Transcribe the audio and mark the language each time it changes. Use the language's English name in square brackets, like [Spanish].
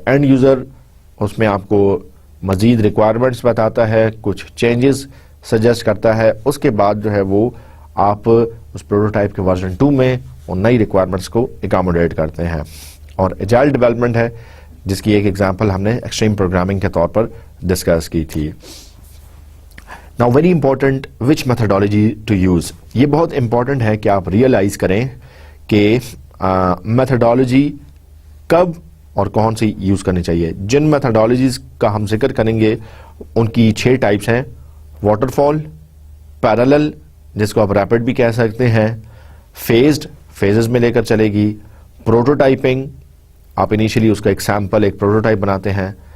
[Urdu] And user اس میں آپ کو مزید ریکوائرمنٹس بتاتا ہے، کچھ چینجز سجیسٹ کرتا ہے. اس کے بعد جو ہے وہ آپ اس پروٹوٹائپ کے ورژن 2 میں ان نئی ریکوائرمنٹس کو اکاموڈیٹ کرتے ہیں. اور ایجائل ڈیولپمنٹ ہے جس کی ایک ایگزامپل ہم نے ایکسٹریم پروگرامنگ کے طور پر ڈسکس کی تھی. [English] Now very important which methodology to use. [Urdu] یہ بہت امپورٹنٹ ہے کہ آپ ریئلائز کریں کہ میتھڈالوجی کب اور کون سی یوز کرنی چاہیے. جن میتھڈالوجیز کا ہم ذکر کریں گے ان کی 6 ٹائپس ہیں: واٹر فال، پیرالل جس کو آپ ریپڈ بھی کہہ سکتے ہیں، فیزڈ فیزز میں لے کر چلے گی، پروٹوٹائپنگ آپ انیشلی اس کا ایک سیمپل ایک پروٹوٹائپ بناتے ہیں.